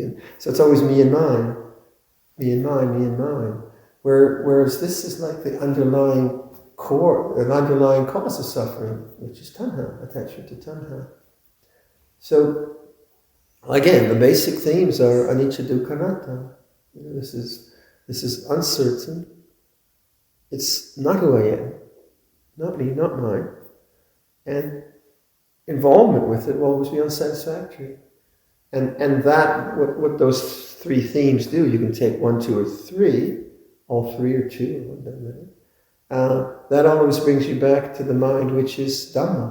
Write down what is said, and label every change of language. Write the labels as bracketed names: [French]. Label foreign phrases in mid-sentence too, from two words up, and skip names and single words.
[English] And so it's always me and mine, me and mine, me and mine. Whereas this is like the underlying core, an underlying cause of suffering, which is tanha, attachment to tanha. So again, the basic themes are [Pali] anicca, dukkha, anatta. [English] This is uncertain. It's not who I am, not me, not mine. And involvement with it will always be unsatisfactory. And that, what those three themes do, you can take 1, 2, or 3, all 3 or 2, that always brings you back to the mind which is Dhamma.